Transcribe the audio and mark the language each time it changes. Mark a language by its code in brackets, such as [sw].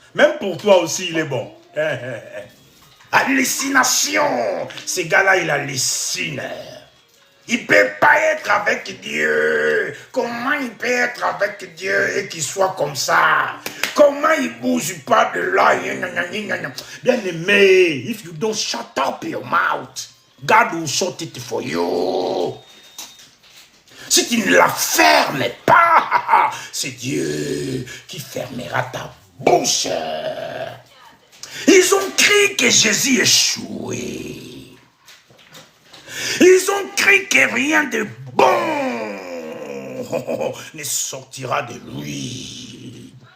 [fr] Même pour toi aussi, il est bon. Hallucination. Ce gars-là, il hallucine. Il ne peut pas être avec Dieu. Comment il peut être avec Dieu et qu'il soit comme ça? Comment il ne bouge pas de là? Bien aimé, [en] if you don't shut up your mouth, God will shut it for you. [fr] Si tu ne la fermes pas, c'est Dieu qui fermera ta bouche. Ils ont cru que Jésus échouait. Ils ont cru que rien de bon ne sortira de lui.